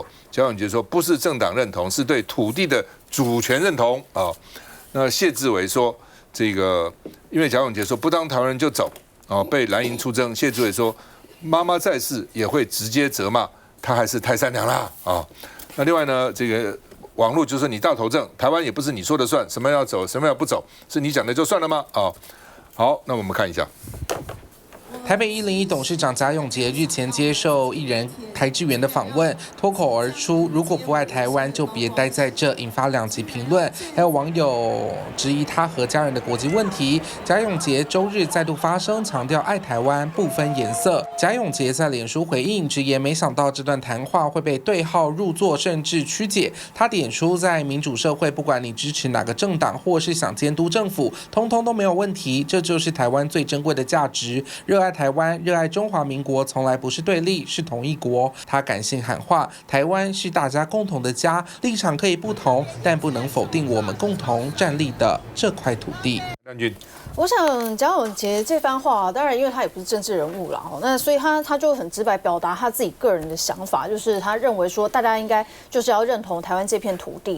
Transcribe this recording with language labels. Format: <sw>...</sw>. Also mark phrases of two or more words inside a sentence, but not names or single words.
<zh>賈永婕說不是政黨認同，是對土地的主權認同啊。那謝志偉說這個，因為賈永婕說不當台灣人就走啊，被藍營出征。謝志偉說媽媽在世也會直接責罵，她還是太善良啦啊。那另外呢，這個網絡就是你大頭症，台灣也不是你說的算，什麼要走什麼要不走，是你講的就算了嗎？啊，好，那我們看一下。台北101董事長賈永婕日前接受藝人台志源的訪問，脫口而出：“如果不愛台灣，就別待在這。” 引發兩極評論，還有網友質疑他和家人的國籍問題。賈永婕周日再度發聲，強調愛台灣不分顏色。賈永婕在臉書回應，直言沒想到這段談話會被對號入座，甚至曲解。他點出，在民主社會，不管你支持哪個政黨，或是想監督政府，通通都沒有問題。這就是台灣最珍貴的價值。熱愛台灣，熱愛中華民國，從來不是對立，是同一國。他感性喊話：台灣是大家共同的家，立場可以不同，但不能否定我們共同站立的這塊土地。我想賈永婕這番話，當然因為他也不是政治人物啦，那所以他就很直白表達他自己個人的想法，就是他認為說大家應該就是要認同台灣這片土地。</zh>